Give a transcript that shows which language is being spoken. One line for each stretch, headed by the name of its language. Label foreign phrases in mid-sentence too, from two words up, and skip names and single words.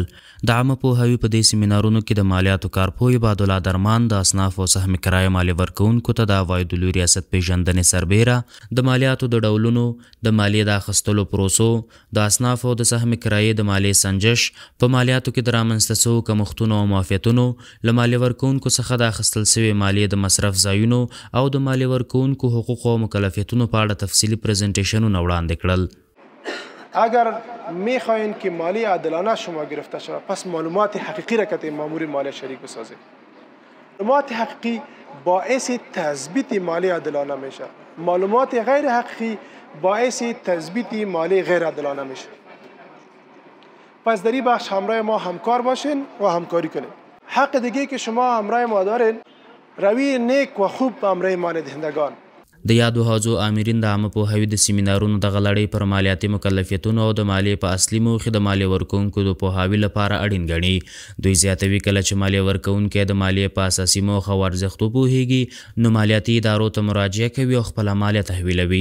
Pashto: د عامه پوهاوي په دې سیمینارونو کې د مالیاتو کارپو عبادالله درمان د اصناف او سهم کرایه مالیې ورکوونکو ته د عوایدو لوی ریاست پیژندنې سربیره د مالیاتو د ډولونو، د مالیې د اخیستلو پروسو، د اصناف او د سهم کرایې د مالیې سنجش، په مالیاتو کې د رامنځته سوو کمښتونو او معافیتونو، له مالیې ورکوونکو څخه د اخیستل سوې مالیې د مصرف ځایونو او د مالیې ورکوونکو حقوقو او مکلفیتونو په اړه تفصیلي پرزنتیشنونه وړاندې کړل.
Persian: اگر میخواین که مالی عادلانه شما گرفته شود پس معلومات حقیقی را که مامور مالی شریک بسازید. معلومات حقیقی باعث تثبیت مالی عادلانه میشه. معلومات غیر حقیقی باعث تثبیت مالی غیر عادلانه میشه. پس در این بخش همراه ما همکار باشین و همکاری کنید. حق دیگه که شما همراه ما دارین روی نیک و خوب همراه مالی دهندگان.
Pashto: د یادو حوزو آمرین د عامه پوهاوي د سیمینارونو دغه لړۍ پر مالیاتي مکلفیتونو او د مالیې په اصلي موخې د مالیې ورکوونکو د پوهاوي لپاره اړین ګڼي. دوی زیاتوي کله چې مالیې ورکوونکی د مالیې په اساسي موخه او ارزښتو پوهیږي نو مالیاتي ادارو ته مراجعه کوي او خپله مالیه تحویلوي.